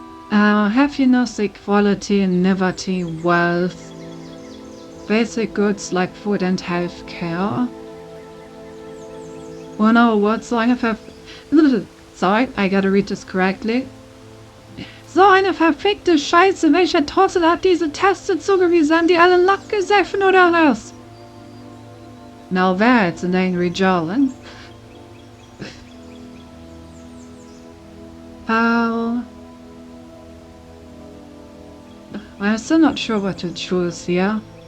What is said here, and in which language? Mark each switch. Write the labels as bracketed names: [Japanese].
[English] Happiness, equality, liberty, wealth. Basic goods like food and health care. Oh no, what song have... Sorry, I gotta read this correctly. [German] So eine verfickte Scheiße, welcher Trottel hat diese Texte zugewiesen, die alle Lackgesäffen oder was? [English] Now that's an angry German. I'm still not sure what to choose here.